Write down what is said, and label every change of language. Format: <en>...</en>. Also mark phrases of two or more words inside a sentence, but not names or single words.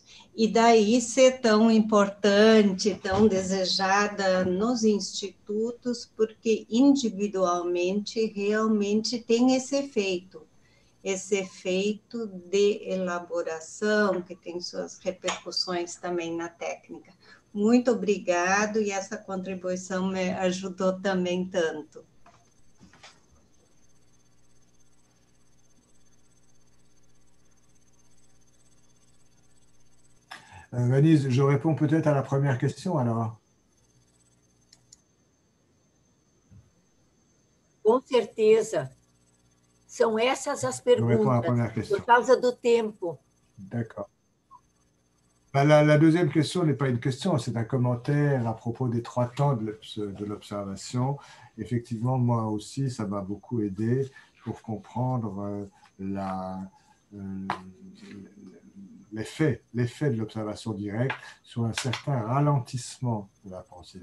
<pt>E daí ser tão importante, tão desejada nos institutos, porque individualmente realmente tem esse efeito de elaboração, que tem suas repercussões também na técnica. Muito obrigado, e essa contribuição me ajudou também tanto.</pt> <fr>Vanise, je réponds peut-être à la première question alors.</fr> <pt>Com certeza. São essas as perguntas, por causa do tempo.</pt> <fr>D'accord. La deuxième question n'est pas une question, c'est un commentaire à propos des 3 temps de l'observation. Effectivement, moi aussi, ça m'a beaucoup aidé pour comprendre l'effet de l'observation directe sur un certain ralentissement de la pensée.</fr>